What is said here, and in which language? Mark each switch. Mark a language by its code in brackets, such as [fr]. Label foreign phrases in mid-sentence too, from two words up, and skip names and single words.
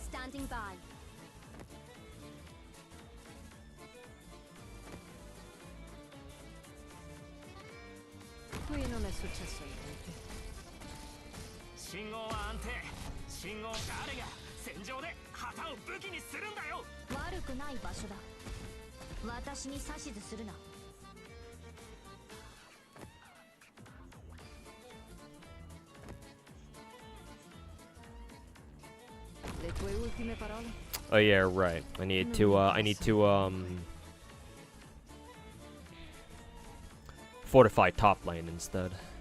[en] Standing by. [it] Qui non è successo niente. [ja] 信号は安定。信号誰が戦場で旗を武器にするんだよ。悪くない場所だ。私に指図するな。 [it] Le tue ultime parole? [en] Oh yeah, right. I need to fortify top lane instead.